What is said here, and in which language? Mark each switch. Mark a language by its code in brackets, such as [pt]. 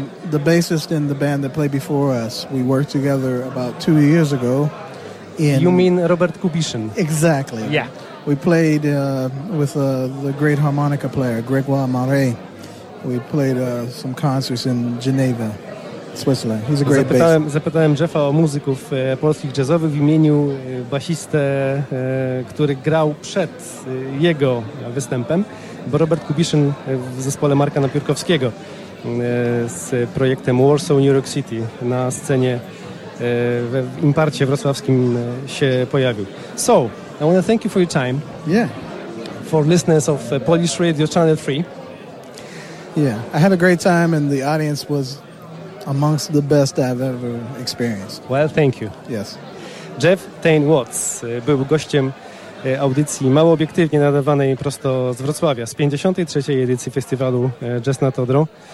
[en] The bassist in the band that played before us, we worked together about 2 years ago. You mean Robert Kubiszyn? Exactly. Yeah. We played with the great harmonica player, Grégoire Marais. We played some concerts in Geneva, Switzerland. He's a great bassist. [pl] Zapytałem Jeffa o muzyków polskich jazzowych w imieniu basistę, który grał przed jego występem, bo Robert Kubiszyn w zespole Marka Napiórkowskiego z projektem Warsaw New York City na scenie w Imparcie wrocławskim się pojawił. [en] So, I want to thank you for your time. Yeah. For listeners of Polish Radio Channel 3. Yeah, I had a great time and the audience was amongst the best I've ever experienced. Well, thank you. Yes. [pl] Jeff Tainwoods był gościem audycji mało obiektywnie nadawanej prosto z Wrocławia, z 53. edycji festiwalu Jazz na Todrą.